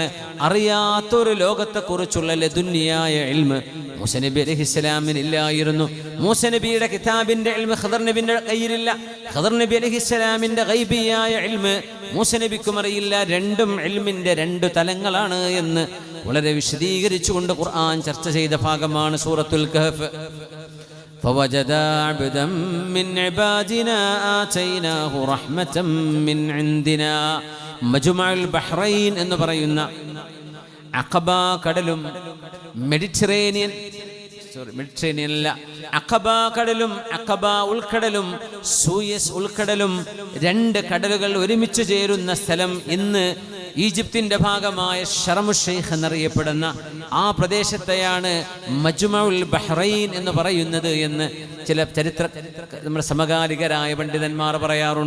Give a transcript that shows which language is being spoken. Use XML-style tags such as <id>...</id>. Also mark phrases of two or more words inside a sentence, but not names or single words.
<ml>അറിയാത്തൊരു ലോകത്തെക്കുറിച്ചുള്ള ലദുന്നിയായ ഇൽമ് മൂസ നബി അലൈഹിസ്സലാമിന് ഇല്ലായിരുന്നു. മൂസ നബിയുടെ കിതാബിന്റെ ഇൽമ് ഖിദർ നബിയുടെ കയ്യിലില്ല. ഖിദർ നബി അലൈഹിസ്സലാമിന്റെ ഗൈബിയായ ഇൽമ് മൂസ നബിക്കും അറിയില്ല. രണ്ടും ഇൽമിന്റെ രണ്ട് തലങ്ങളാണ് എന്ന് വളരെ വിശദീകരിച്ചുകൊണ്ട് ഖുർആൻ ചർച്ച ചെയ്ത ഭാഗമാണ് സൂറത്തുൽ കഹ്ഫ്.</ml> <ar>فوجدا عبدا من عبادنا آتيناه رحمة من عندنا.</ar> <ml>മജ്മഉൽ ബഹ്റൈൻ എന്ന് പറയുന്ന അഖബ കടലും മെഡിറ്ററേനിയനല്ല, അഖബ കടലും അഖബ ഉൾക്കടലും സൂയസ് ഉൾക്കടലും രണ്ട് കടലുകൾ ഒരുമിച്ച് ചേരുന്ന സ്ഥലം ഇന്ന് ഈജിപ്തിന്റെ ഭാഗമായ ഷർമു ഷെയ്ഖ് എന്നറിയപ്പെടുന്ന ആ പ്രദേശത്തെയാണ് മജ്മഉൽ ബഹ്റൈൻ എന്ന് പറയുന്നത് എന്ന് ചില നമ്മുടെ സമകാലികരായ പണ്ഡിതന്മാർ പറയാറുണ്ട്.</ml>